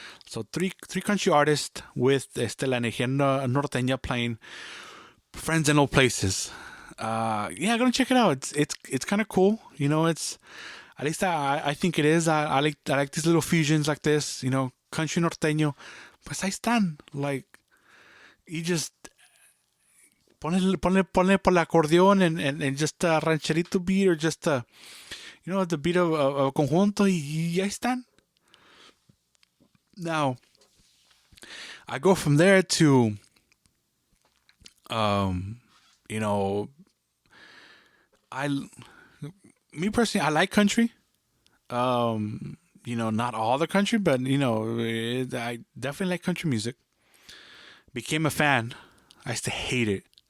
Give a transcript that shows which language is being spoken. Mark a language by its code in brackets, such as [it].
[en] So three country artists with La Energía Norteña playing Friends in Old Places. Yeah, gonna check it out. It's kind of cool. It's at least I think it is. I like these little fusions like this. [es] Country norteño. Pues ahí están. [en] Like you just [es] ponle por el acordeón [en] and just a rancherito beat or just the beat of conjunto [es] y ahí están. [en] Now I go from there to um you know I me personally I like country. Not all the country, but I definitely like country music. Became a fan. I used to hate it.